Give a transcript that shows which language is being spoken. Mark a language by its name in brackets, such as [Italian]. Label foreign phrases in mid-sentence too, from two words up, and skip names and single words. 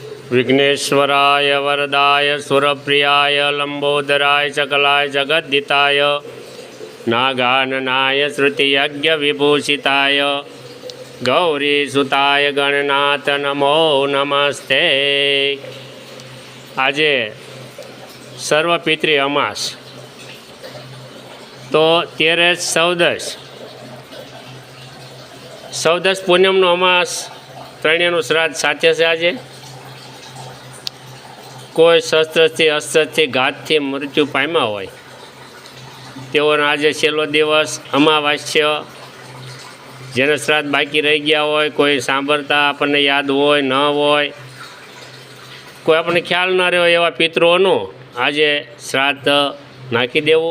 [Sanskrit] विघ्नेश्वराय वरदाय सुरप्रियाय लंबोदराय सकलाय जगद्दिताय नागाननाय श्रुतियज्ञविभूषिताय गौरीसुताय गणनाथ नमो नमस्ते। [Gujarati] આજે સર્વપિતૃ અમાસ તો 13 14 પૂનમનો અમાસ ત્રણેયનું શ્રાદ્ધ સાથે છે। આજે કોઈ શસ્ત્રથી અસ્ત્રથી ઘાતથી મૃત્યુ પામ્યા હોય તેઓનો આજે છેલ્લો દિવસ અમાવાસ્ય, જેને શ્રાદ્ધ બાકી રહી ગયા હોય, કોઈ સાંભળતા આપણને યાદ હોય ન હોય, કોઈ આપણને ખ્યાલ ન રહ્યો એવા પિતૃઓનું આજે શ્રાદ્ધ નાખી દેવું।